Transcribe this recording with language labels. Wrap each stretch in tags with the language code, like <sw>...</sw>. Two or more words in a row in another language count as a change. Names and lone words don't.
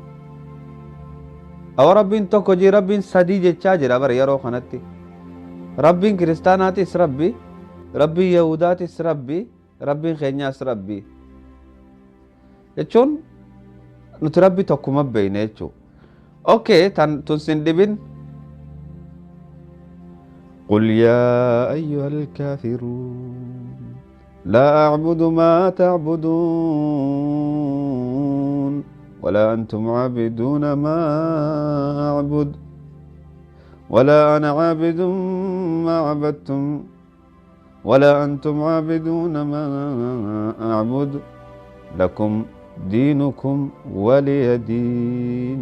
<om>Awa rabbiin tokko jira, rabbiin sadii jechaa jira bara yeroo kanatti. Rabbiin kiristaanaatis rabbi, rabbiin yahudaatis rabbi, rabbiin keenyaas rabbi jechuun nuti rabbi tokkuma beeyne jechuudha. Okay, tun sin dhibin.</om> <ar>قل يا أيها الكافرون لا أعبد ما تعبدون ولا أنتم عابدون ما أعبد ولا أنا عابد ما عبدتم ولا أنتم عابدون ما أعبد لكم دينكم ولي دين.</ar>